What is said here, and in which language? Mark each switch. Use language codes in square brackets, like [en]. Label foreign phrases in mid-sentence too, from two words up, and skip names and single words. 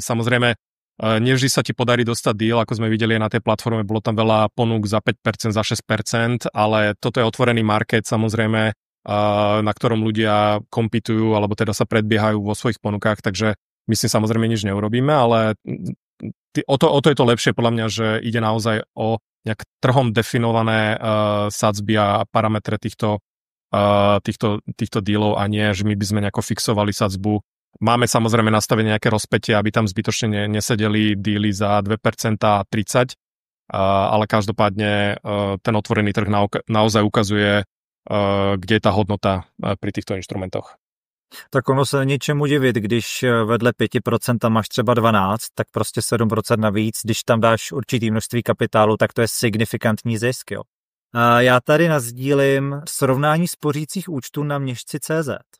[sk] Samozrejme, nevždy sa ti podarí dostať deal, ako sme videli na tej platforme, bolo tam veľa ponúk za 5%, za 6%, ale toto je otvorený market, samozrejme, na ktorom ľudia kompitujú, alebo teda sa predbiehajú vo svojich ponukách, takže my si samozrejme nič neurobíme, ale o to je to lepšie podľa mňa, že ide naozaj o nejak trhom definované sadzby a parametre týchto dealov a nie, že my by sme nejako fixovali sadzbu. Máme samozrejme nastavené nejaké rozpätie, aby tam zbytočne nesedeli dealy za 2% a 30%, ale každopádne ten otvorený trh naozaj ukazuje, kde je ta hodnota pri těchto instrumentoch. [cs] Tak ono se něčemu divit, když vedle 5% máš třeba 12, tak prostě 7% navíc, když tam dáš určitý množství kapitálu, tak to je signifikantní zisk, jo. A já tady nasdílím srovnání spořících účtů na Měšci.cz.